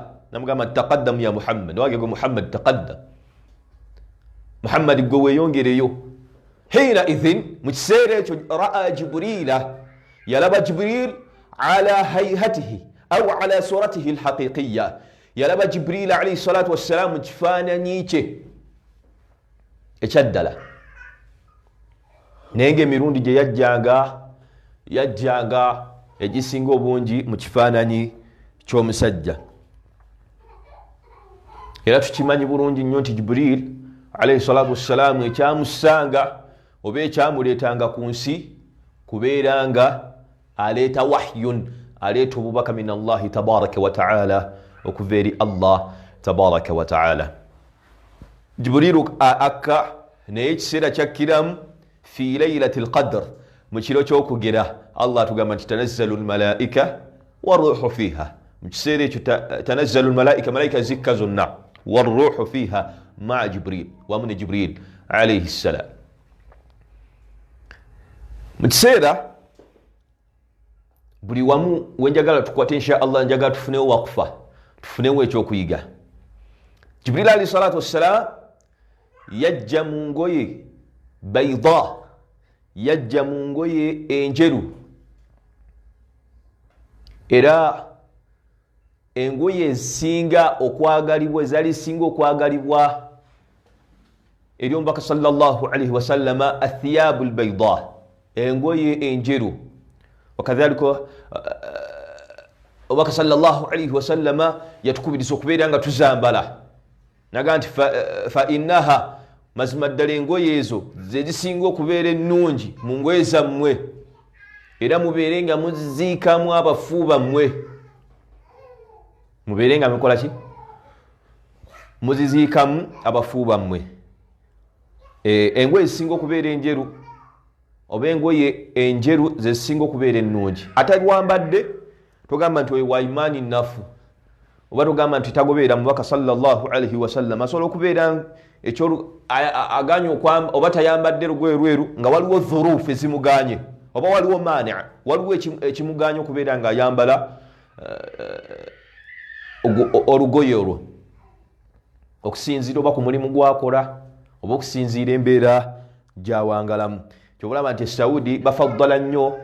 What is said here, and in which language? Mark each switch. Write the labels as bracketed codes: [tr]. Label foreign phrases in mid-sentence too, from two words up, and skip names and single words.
[lg] Namugamba nti [ar] تقدم يا محمد, [lg] wage gwe Muhammad, [ar] تقدم محمد, [lg] gwe weeyongereyo. [ar] حين إذ, [lg] mu kiseera ekyo [ar] رأى جبريل, [lg] yalaba Jibril [ar] على هيئته أو على صورته الحقيقية, [lg] yalaba Jibril [ar] عليه الصلاة والسلام [lg] mu kifaananyi kye ekyaddala. Naye ng'emirundi gye yajjanga egisinga obungi mu kifaananyi ky'omusajja. Era tukimanyi bulungi nnyo nti Jibril [ar] عليه الصلاة والسلام [lg] ekyamusanga oba ekyamuleetanga ku nsi kubeera nga aleeta wahyun, aleeta obubaka [ar] من الله تبارك وتعالى, [lg] okuva eri Allah [ar] تبارك وتعالى. [lg] Jibril akka naye ekiseera kyakkiramu [ar] في ليلة القدر, [lg] mu kiro ky'okugera. Allah tugamba nti [ar] تنزل الملائكة والروح فيها, [lg] mu kiseera ekyo [ar] تنزل الملائكة, [lg] malaika zikka zonna, [ar] والروح فيها مع جبريل, [lg] wamu ne Jibril [ar] عليه السلام. [lg] Mu kiseera buli wamu wenjagala tukwate [ar] إن شاء الله, [lg] njagala tufunewo wakufa, tufunewo ekyokuyiga. Jibril [ar] عليه الصلاة والسلام [lg] yajja mu ngoye bayda, yajja mu ngoye enjeru, era engoye ezisinga okwagalibwa ezali singa okwagalibwa eri omubaka [ar] صلى الله عليه وسلم الثياب البيضاء [lg] engoye enjeru wakadhalika omubaka [ar] صلى الله عليه وسلم [lg] yatukubiriza okubeera nga tuzambala naga nti [ar] فإنها [lg] mazima ddala engoye ezo zezisinga okubeera ennungi mu ngoye zammwe era mubeere nga muziziikamu abafu bammwe mubeere nga mukola ki muziziikamu abafu bammwe engoye zisinga okubeera enjeru oba engoye enjeru zezisinga okubeera ennungi ate wambadde togamba nti oyo wa imaani nnafu oba togamba nti tagobeera mubaka [ar] صلى الله عليه وسلم [lg] asobola okubeera ekyo aganye oba tayambadde lugoye lweru nga waliwo dhurufu ezimuganye oba waliwo mani waliwo ekimuganye okubeera nga ayambala olugoye olwo okusinziira oba ku mulimu gwakola oba okusinziira embeera gyawangalamu kyobulaba nti Saudi bafaddala nnyo